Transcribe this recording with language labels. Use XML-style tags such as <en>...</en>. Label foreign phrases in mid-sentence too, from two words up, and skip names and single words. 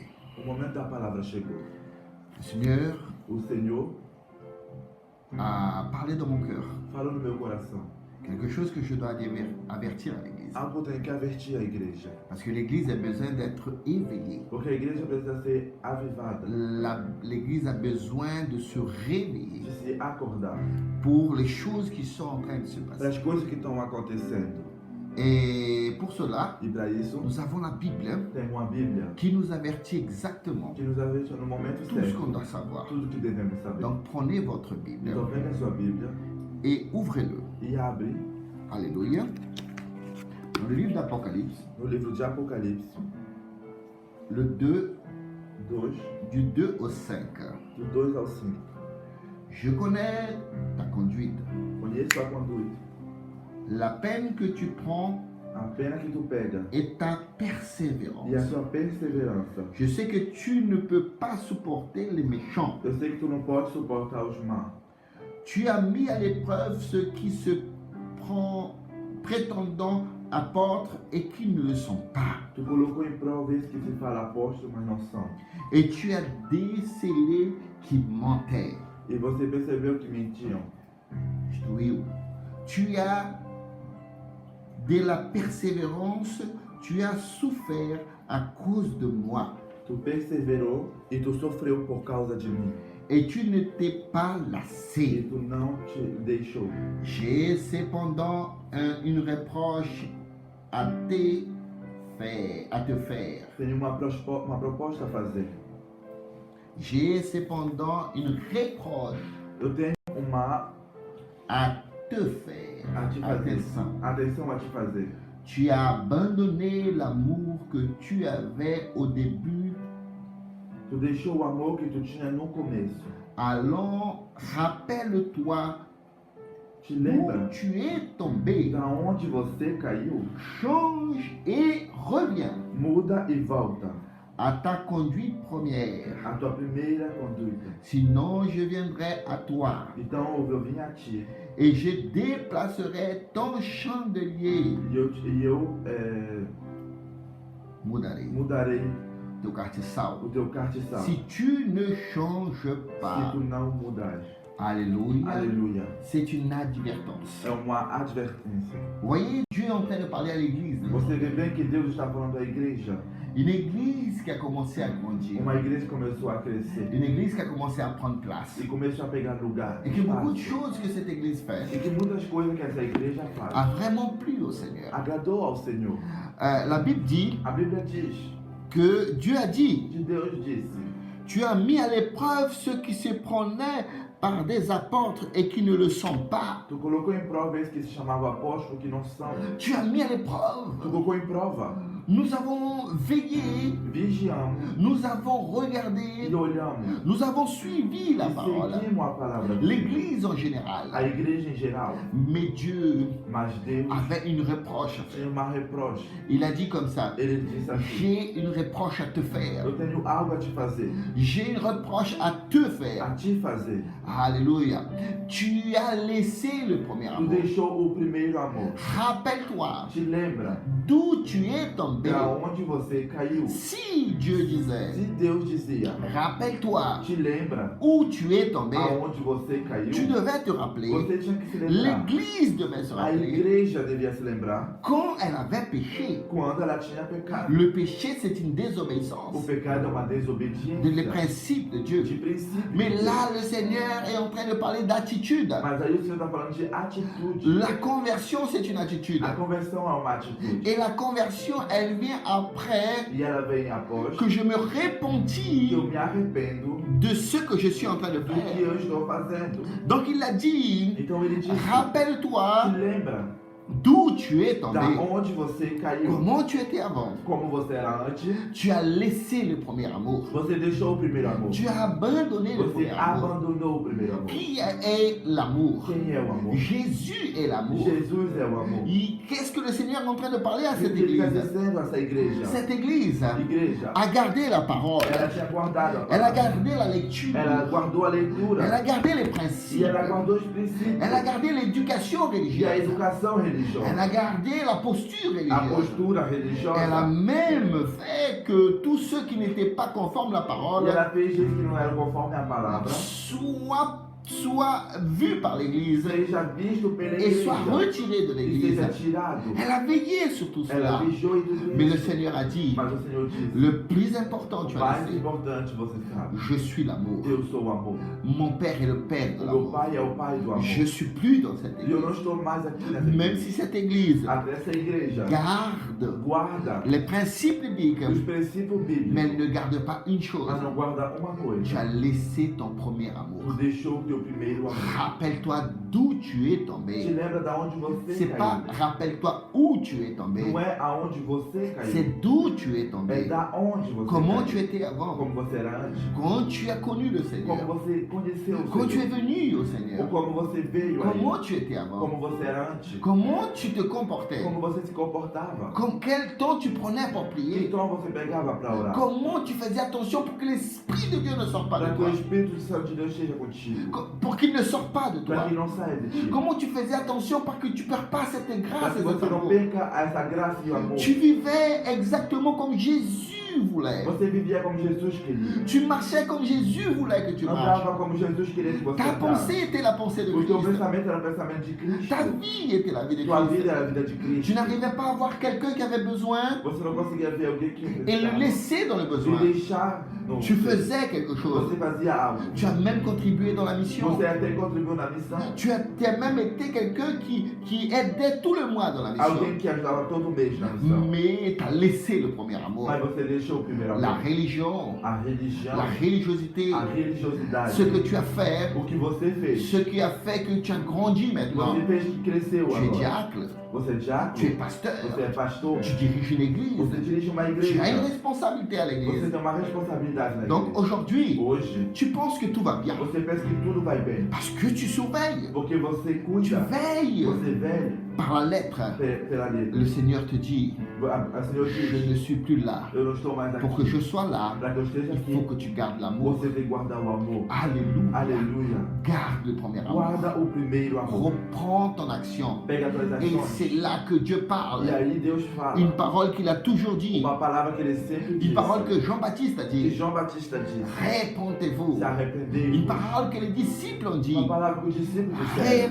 <pt>O momento da palavra chegou.</pt> <fr>Le Seigneur</fr> <pt>O Senhor</pt> <fr>a parlé dans mon cœur.</fr> <pt>falou no meu coração.</pt> <fr>Quelque chose que je dois avertir à l'Église.</fr> <pt>Algo tem que avertir a igreja.</pt> <fr>Parce que l'Église a besoin d'être éveillée.</fr> <pt>Porque a igreja precisa ser avivada.</pt> <fr>L'Église a besoin de se réveiller</fr> <pt>De se acordar.</pt> <fr>pour les choses qui sont en train de se</fr> <pt>Para</pt> <fr>passer.</fr> <pt>as coisas que estão acontecendo.</pt> <fr>Et pour cela,</fr> <pt>E para isso,</pt> <fr>nous avons la Bible</fr> <pt>tem uma Bíblia</pt> <fr>qui nous avertit exactement</fr> <pt>que nos averte no momento</pt> <fr>tout ce</fr> <pt>certo.</pt> <fr>qu'on doit savoir.</fr> <pt>Tudo que devemos saber.</pt> <fr>Donc prenez votre Bible</fr> <pt>Então pega a sua Bíblia</pt> <fr>et ouvrez-le.</fr> <pt>e abre</pt> <fr>Alléluia. Dans le livre d'Apocalypse,</fr> <pt>no livro de Apocalipse</pt> <fr>le 2,</fr> <pt>2,</pt> <fr>du 2 au 5.</fr> <pt>do 2 ao 5.</pt> <fr>Je connais ta conduite,</fr> <pt>Conheço a conduta,</pt> <fr>la peine que tu prends</fr> <pt>a pena que tu pega</pt> <fr>et ta persévérance.</fr> <pt>e a sua perseverança.</pt> <fr>Je sais que tu ne peux pas supporter les méchants.</fr> <pt>Eu sei que tu não pode suportar os maus.</pt> <fr>Tu as mis à l'épreuve ceux qui se prétendant apôtres et qui ne le sont pas.</fr> <pt>Tu colocou em prova esse que se fala apóstolo, mas não são.</pt> <fr>Et tu as décelé qui mentaient.</fr> <pt>E você percebeu que mentiam.</pt> <fr>Oui. Tu as de la persévérance, tu as souffert à cause de moi.</fr> <pt>Tu perseverou e tu sofreu por causa de mim.</pt> <fr>et tu ne t'es pas</fr> <pt>e</pt> <fr>lassé.</fr> <pt>tu não te deixou.</pt> <fr>J'ai cependant une reproche à te faire.</fr> <pt>Tenho uma proposta a fazer.</pt> <fr>J'ai cependant une reproche</fr> <pt>Eu tenho uma</pt> <fr>à te faire.</fr> <pt>a te fazer. Atenção. Atenção a te fazer.</pt> <fr>Tu as abandonné l'amour que tu avais au début.</fr> <pt>Tu deixou o amor que tu tinha no começo.</pt> <fr>Allons, rappelle-toi</fr> <pt>Te</pt> <fr>où</fr> <pt>lembra</pt> <fr>tu es tombé.</fr> <pt>da onde você caiu?</pt> <fr>Change et reviens</fr> <pt>Muda e volta</pt> <fr>à ta conduite première.</fr> <pt>a tua primeira conduta.</pt> <fr>Sinon, je viendrai à toi</fr> <pt>Então eu vim a ti</pt> <fr>et je déplacerai ton chandelier.</fr> <pt>e eu mudarei Teu cartiçal. o teu cartiçal.</pt> <fr>Si tu ne changes</fr> <pt>Se</pt> <fr>pas,</fr> <pt>tu não mudares.</pt> <fr>alléluia,</fr> <pt>Aleluia.</pt> <fr>c'est une advertence.</fr> <pt>É uma advertência.</pt> <fr>Vous voyez, Dieu est en train de parler à l'église.</fr> <pt>Você vê bem que Deus está falando à igreja.</pt> <fr>Une église qui a commencé à grandir.</fr> <pt>Uma igreja que começou a crescer</pt> <fr>Une église qui a commencé à prendre place.</fr> <pt>e começou a pegar lugar.</pt> <fr>Et que beaucoup de</fr> <pt>espaço.</pt> <fr>choses que cette église fait</fr> <pt>E que muitas coisas que essa igreja faz</pt> <fr>a vraiment plu au Seigneur.</fr> <pt>agradou ao Senhor.</pt> <fr>La Bible dit</fr> <pt>A Bíblia diz</pt> <fr>que Dieu a dit,</fr> <pt>que Deus disse:</pt> <fr>tu as mis à l'épreuve ceux qui se prenaient par des apôtres et qui ne le sont pas.</fr> <pt>Tu colocou em prova esse que se chamava apóstolo que não são.</pt> <fr>Tu as mis à</fr> <pt>Tu</pt> <fr>l'épreuve.</fr> <pt>colocou em prova.</pt> <fr>Nous avons veillé,</fr> <pt>Vigiamos</pt> <fr>nous avons</fr> <pt>e</pt> <fr>regardé,</fr> <pt>olhamos</pt> <fr>nous avons suivi la</fr> <pt>e</pt> <fr>parole.</fr> <pt>seguimos a palavra de Deus.</pt> <fr>L'église en</fr> <pt>A</pt> <fr>général.</fr> <pt>igreja em geral.</pt> <fr>Mais Dieu</fr> <pt>Mas Deus</pt> <fr>avait une reproche à</fr> <pt>tinha</pt> <fr>faire.</fr> <pt>uma reproche.</pt> <fr>Il a dit comme ça,</fr> <pt>Ele disse assim:</pt> <fr>j'ai une reproche à te faire.</fr> <pt>eu tenho algo a te fazer,</pt> <fr>J'ai une reproche à te faire.</fr> <pt>a te fazer.</pt> <fr>Alléluia. Tu as laissé le premier</fr> <pt>Tu</pt> <fr>amour.</fr> <pt>deixou o primeiro amor.</pt> <fr>Rappelle-toi</fr> <pt>Te lembra</pt> <fr>d'où tu es tombé.</fr> <pt>da onde você caiu?</pt> <fr>Si Dieu disait,</fr> <pt>Se Deus dizia:</pt> <fr>rappelle-toi</fr> <pt>te lembra</pt> <fr>où tu es tombé,</fr> <pt>aonde você caiu?</pt> <fr>tu devais te rappeler,</fr> <pt>Você tinha que se lembrar.</pt> <fr>l'église devait se</fr> <pt>A</pt> <fr>rappeler</fr> <pt>igreja devia se lembrar</pt> <fr>quand elle avait péché.</fr> <pt>quando ela tinha pecado.</pt> <fr>Le péché, c'est une</fr> <pt>O</pt> <fr>désobéissance</fr> <pt>pecado é uma</pt> <fr>des</fr> <pt>desobediência</pt> <fr>principes de Dieu.</fr> <pt>de princípio.</pt> <fr>Mais là, le Seigneur est en train de parler d'attitude.</fr> <pt>Mas aí o Senhor está falando de atitude.</pt> <fr>La conversion, c'est une attitude.</fr> <pt>A conversão é uma atitude.</pt> <fr>Et la conversion, elle vient après</fr> <pt>E ela vem após</pt> <fr>que je me</fr> <pt>que</pt> <fr>repentis</fr> <pt>eu me arrependo</pt> <fr>de ce que je suis en train de</fr> <pt>do que</pt> <fr>faire.</fr> <pt>eu estou fazendo.</pt> <fr>Donc il a dit,</fr> <pt>Então ele disse: te</pt> <fr>rappelle-toi</fr> <pt>lembra</pt> <fr>d'où tu es tombé,</fr> <pt>da onde você caiu,</pt> <fr>comment tu étais avant.</fr> <pt>como você era antes.</pt> <fr>Tu as laissé le premier amour.</fr> <pt>Você deixou o primeiro amor.</pt> <fr>Tu as abandonné le</fr> <pt>Você</pt> <fr>premier amour.</fr> <pt>abandonou o primeiro amor.</pt> <fr>Qui est l'amour?</fr> <pt>Quem é o amor?</pt> <fr>Jésus est l'amour.</fr> <pt>Jesus é o amor.</pt> <fr>Et qu'est-ce que le Seigneur est en train de parler à</fr> <pt>E o</pt> <fr>cette</fr> <pt>que ele está</pt> <fr>église?</fr> <pt>dizendo a essa igreja?</pt> <fr>Cette église</fr> <pt>Igreja,</pt> <fr>a gardé la parole.</fr> <pt>ela tinha guardado a</pt> <fr>Elle a</fr> <pt>palavra.</pt> <fr>gardé la lecture.</fr> <pt>Ela guardou a</pt> <fr>Elle</fr> <pt>leitura</pt> <fr>a gardé les</fr> <pt>e</pt> <fr>principes.</fr> <pt>ela guardou os princípios</pt> <fr>Elle a gardé l'éducation</fr> <pt>e a</pt> <fr>religieuse.</fr> <pt>educação</pt> <fr>Elle</fr> <pt>religiosa,</pt> <fr>a gardé la posture</fr> <pt>a</pt> <fr>religieuse.</fr> <pt>postura</pt> <fr>Elle a</fr> <pt>religiosa.</pt> <fr>même fait que tous ceux qui n'étaient pas conformes à la</fr> <pt>E</pt> <fr>parole</fr> <pt>ela fez gente que não era conforme a palavra</pt> <fr>soient vus par l'Église</fr> <pt>seja visto pela</pt> <fr>et soient</fr> <pt>igreja</pt> <fr>retirés de</fr> <pt>e</pt> <fr>l'Église.</fr> <pt>seja tirado.</pt> <fr>Elle a veillé sur tout</fr> <pt>Ela</pt> <fr>cela.</fr> <pt>vigiou em tudo</pt> <fr>Mais le</fr> <pt>isso.</pt> <fr>Seigneur a dit,</fr> <pt>Mas o Senhor disse:</pt> <fr>le plus important, tu</fr> <pt>o</pt> <fr>as</fr> <pt>mais</pt> <fr>laissé,</fr> <pt>importante você sabe.</pt> <fr>je suis l'amour.</fr> <pt>Eu sou o amor.</pt> <fr>Mon Père est le Père de</fr> <pt>O meu</pt> <fr>l'amour.</fr> <pt>pai é o pai do amor.</pt> <fr>Je suis plus dans cette</fr> <pt>E eu não</pt> <fr>église.</fr> <pt>estou mais aqui nessa</pt> <fr>Même</fr> <pt>igreja.</pt> <fr>si cette église</fr> <pt>Até essa igreja</pt> <fr>garde</fr> <pt>guarda</pt> <fr>les principes bibliques,</fr> <pt>os princípios</pt> <fr>mais</fr> <pt>bíblicos,</pt> <fr>elle ne garde pas une chose.</fr> <pt>mas não guarda uma</pt> <fr>Tu</fr> <pt>coisa.</pt> <fr>as laissé ton premier</fr> <pt>Tu</pt> <fr>amour.</fr> <pt>deixou o teu primeiro amor.</pt> <fr>Rappelle-toi d'où tu es</fr> <pt>Te</pt> <fr>tombé.</fr> <pt>lembra da onde você</pt> <fr>C'est pas</fr> <pt>caiu.</pt> <fr>rappelle-toi où tu es tombé.</fr> <pt>Não é aonde você caiu.</pt> <fr>C'est d'où tu es</fr> <pt>É</pt> <fr>tombé.</fr> <pt>da onde você</pt> <fr>Comment tu</fr> <pt>caiu.</pt> <fr>étais avant.</fr> <pt>Como você era antes.</pt> <fr>Quand tu as connu le</fr> <pt>Como</pt> <fr>Seigneur.</fr> <pt>você conheceu o</pt> <fr>Quand tu es</fr> <pt>Senhor.</pt> <fr>venu au</fr> <pt>Ou</pt> <fr>Seigneur.</fr> <pt>como você veio aí.</pt> <fr>Comment tu étais avant.</fr> <pt>Como você era antes.</pt> <fr>Comment tu te comportais.</fr> <pt>Como você se comportava.</pt> <fr>Quel temps tu prenais pour prier.</fr> <pt>Então você pegava para orar.</pt> <fr>Comment tu faisais attention pour que l'Esprit de Dieu ne sorte pas</fr> <pt>Para</pt> <fr>de</fr> <pt>que o</pt> <fr>toi.</fr> <pt>Espírito Santo de Deus esteja contigo.</pt> <fr>Pour qu'il ne sorte pas de</fr> <pt>Para</pt> <fr>toi.</fr> <pt>que não saia de ti.</pt> <fr>Comment tu faisais attention pour que tu ne perds pas cette</fr> <pt>Para</pt> <fr>grâce</fr> <pt>que</pt> <fr>et cet</fr> <pt>você não</pt> <fr>amour.</fr> <pt>perca essa graça e o amor.</pt> <fr>Tu vivais exactement comme Jésus voulait.</fr> <pt>Você vivia como Jesus queria.</pt> <fr>Tu marchais comme Jésus voulait que tu marches.</fr> <pt>Andava como Jesus queria que você</pt> <fr>Ta</fr> <pt>andasse.</pt> <fr>pensée était la pensée de</fr> <pt>O teu</pt> <fr>Christ.</fr> <pt>pensamento era o pensamento de Cristo.</pt> <fr>Ta vie était la vie de</fr> <pt>Tua</pt> <fr>Christ.</fr> <pt>vida era a vida de</pt> <fr>Tu</fr> <pt>Cristo.</pt> <fr>n'arrivais pas à voir quelqu'un qui avait besoin</fr> <pt>Você não conseguia ver alguém que</pt> <fr>et le</fr> <pt>precisava.</pt> <fr>laisser dans le besoin.</fr> <pt>E deixar. Não.</pt> <fr>Tu faisais quelque chose.</fr> <pt>Você fazia algo.</pt> <fr>Tu as même contribué dans la mission.</fr> <pt>Você até contribuiu na missão.</pt> <fr>Tu as même été quelqu'un qui aidait tout le mois dans la mission.</fr> <pt>Alguém que ajudava todo mês na missão.</pt> <fr>Mais tu as laissé le premier amour.</fr> <pt>Mas você deixou o primeiro amor.</pt> <fr>La religion,</fr> <pt>A religião.</pt> <fr>la religiosité,</fr> <pt>A religiosidade.</pt> <fr>ce que tu as fait,</fr> <pt>O que você fez.</pt> <fr>ce qui a fait que tu as grandi maintenant.</fr> <pt>Você fez que cresceu</pt> <fr>Tu es</fr> <pt>agora.</pt> <fr>diacre,</fr> <pt>Você é diácono.</pt> <fr>tu es pasteur,</fr> <pt>Você é pastor.</pt> <fr>tu diriges une église,</fr> <pt>Você dirige uma</pt> <fr>tu</fr> <pt>igreja.</pt> <fr>as une responsabilité à</fr> <pt>Você</pt> <fr>l'église.</fr> <pt>tem uma responsabilidade na</pt> <fr>Donc</fr> <pt>igreja.</pt> <fr>aujourd'hui,</fr> <pt>Hoje,</pt> <fr>tu penses que tout va bien</fr> <pt>você pensa que tudo vai bem.</pt> <fr>parce que tu surveilles,</fr> <pt>Porque você</pt> <fr>tu</fr> <pt>cuida.</pt> <fr>veilles</fr> <pt>Você velho</pt> <fr>par la lettre.</fr> <pt>pela letra.</pt> <fr>Le Seigneur te dit,</fr> <pt>A Senhor</pt> <fr>je</fr> <pt>diz,</pt> <fr>ne suis plus là.</fr> <pt>eu não estou mais aqui.</pt> <fr>Pour que je sois là,</fr> <pt>Para que eu esteja</pt> <fr>il faut</fr> <pt>aqui,</pt> <fr>que tu gardes l'amour.</fr> <pt>você tem que guardar o amor.</pt> <fr>Alléluia.</fr> <pt>Aleluia.</pt> <fr>Garde le premier amour.</fr> <pt>Guarda o primeiro amor.</pt> <fr>Reprends ton action.</fr> <pt>Pega as tuas</pt> <fr>Et</fr> <pt>ações.</pt> <fr>c'est là que Dieu</fr> <pt>E</pt> <fr>parle.</fr> <pt>aí Deus fala.</pt> <fr>Une parole qu'il a toujours dit.</fr> <pt>Uma palavra que ele sempre</pt> <fr>Une</fr> <pt>disse.</pt> <fr>parole que Jean-Baptiste a</fr> <pt>Que</pt> <fr>dit.</fr> <pt>João Batista disse.</pt> <fr>Répentez-vous.</fr> <pt>Se arrependei.</pt> <fr>Une parole que les disciples ont dit.</fr> <pt>Uma palavra que os discípulos disseram.</pt>